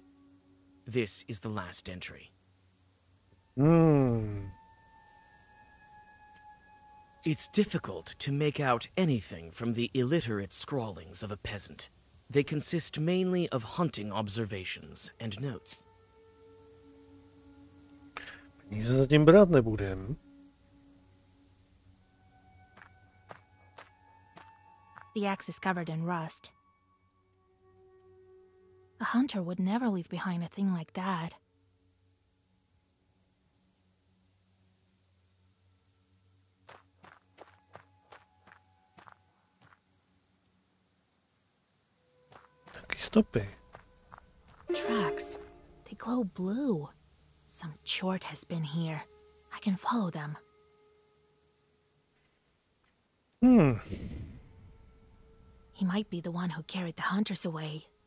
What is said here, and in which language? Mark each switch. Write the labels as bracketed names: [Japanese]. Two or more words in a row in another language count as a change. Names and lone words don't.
[English] This is the last entry. It's difficult to make out anything from the illiterate scrawlings of a peasant. They consist mainly of hunting observations and notes. [Czech] Peníze zatím brát nebudem. [English] The axe is covered in rust. A hunter would never leave behind a thing like that. [Czech] Jaký stopy? [English] Tracks. They glow blue. Some chort has been here. I can follow them. He might be the one who carried the hunters away.